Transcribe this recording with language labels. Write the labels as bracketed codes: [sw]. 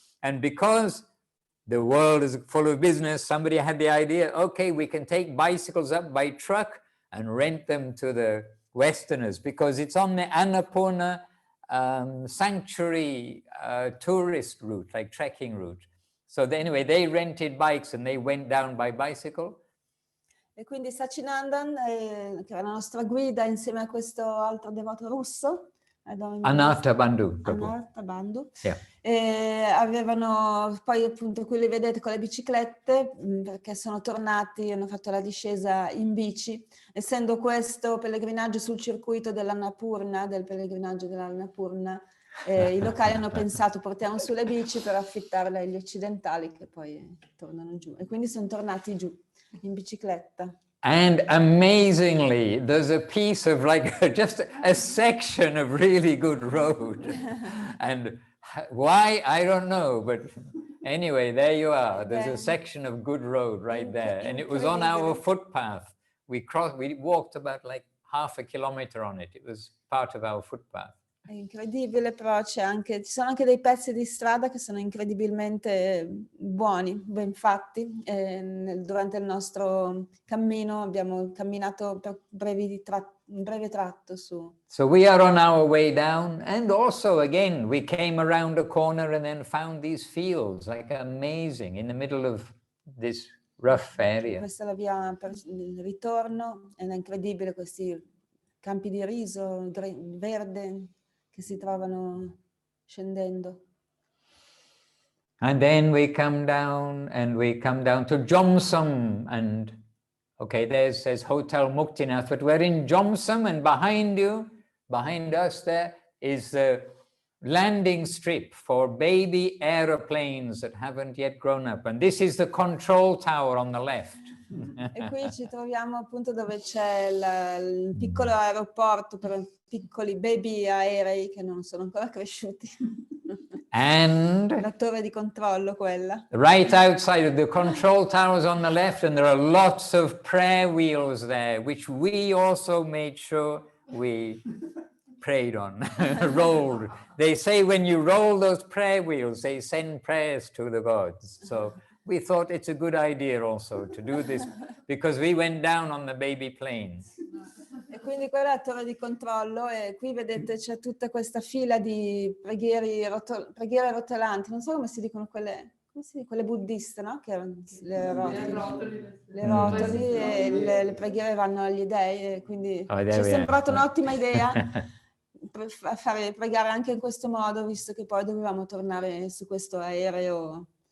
[en] And because the world is full of business, somebody had the idea, okay, we can take bicycles up by truck and rent them to the Westerners, because it's on the Annapurna sanctuary tourist route, like trekking route. So anyway, they rented bikes and they went down by bicycle. [it] E quindi Sachinandan, che era la nostra guida insieme a questo altro devoto russo, Anartha Bandhu. Anartha Bandhu, [en] Yeah. [it] avevano poi appunto, qui li vedete con le biciclette, perché sono tornati, hanno fatto la discesa in bici, essendo questo pellegrinaggio sul circuito dell'Annapurna, del pellegrinaggio dell'Annapurna, i locali hanno pensato portiamo sulle bici per affittarle agli occidentali che poi tornano giù, e quindi sono tornati giù in bicicletta. [en] And amazingly, there's a piece of like just a section of really good road. And why, I don't know, but anyway, there you are. There's a section of good road right there. And it was on our footpath. We walked about like half a kilometer on it. It was part of our footpath. [it] È incredibile, però ci sono anche dei pezzi di strada che sono incredibilmente buoni, ben fatti. Durante il nostro cammino abbiamo camminato per un breve tratto su. [en] So we are on our way down, and also again we came around a corner and then found these fields, like amazing, in the middle of this rough area. [it] Questa è la via per il ritorno, ed è incredibile questi campi di riso verde che si trovano scendendo. [en] And then we come down to Jomsom, and okay, there's Hotel Muktinath, but we're in Jomsom, and behind us there is the landing strip for baby aeroplanes that haven't yet grown up, and this is the control tower on the left. [it] E qui ci troviamo appunto dove c'è il piccolo aeroporto per piccoli baby aerei che non sono ancora cresciuti. [en] And [it] la torre di controllo quella. [en] Right outside of the control towers on the left, and there are lots of prayer wheels there, which we also made sure we prayed on, rolled. They say when you roll those prayer wheels, they send prayers to the gods. So we thought it's a good idea also to do this, because we went down on the baby planes. [it] E quindi quella è la torre di controllo, e qui vedete c'è tutta questa fila di preghiere rotolanti, non so come si dicono quelle buddiste, no? Che le rotoli e le preghiere vanno agli dei, e quindi ci è sembrata un'ottima idea per fare pregare anche in questo modo, visto che poi dovevamo tornare su questo aereo.